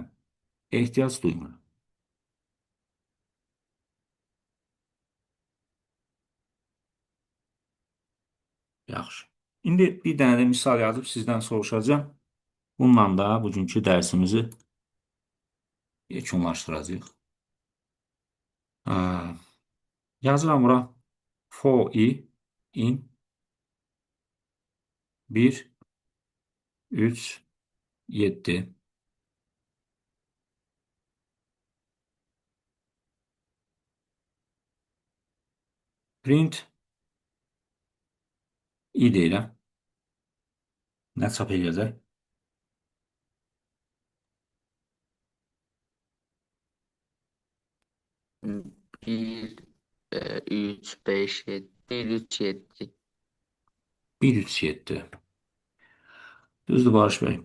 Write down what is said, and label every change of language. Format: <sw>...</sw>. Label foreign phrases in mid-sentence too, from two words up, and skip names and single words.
<az>Ehtiyac duymuram. Yaxşı. İndi bir dənə də misal yazıb sizdən soruşacağım. Bununla da bugünkü dərsimizi yekunlaşdıracağıq. Yazıram bura.</az> <en>For i in 1, 3, 7. Print i</en> <az>deyirəm. Nə çap eləyəcək? 1, 3, 5, 7. 1, 3, 7. 1, 3, 7. Düzdür Barış bəy.</az>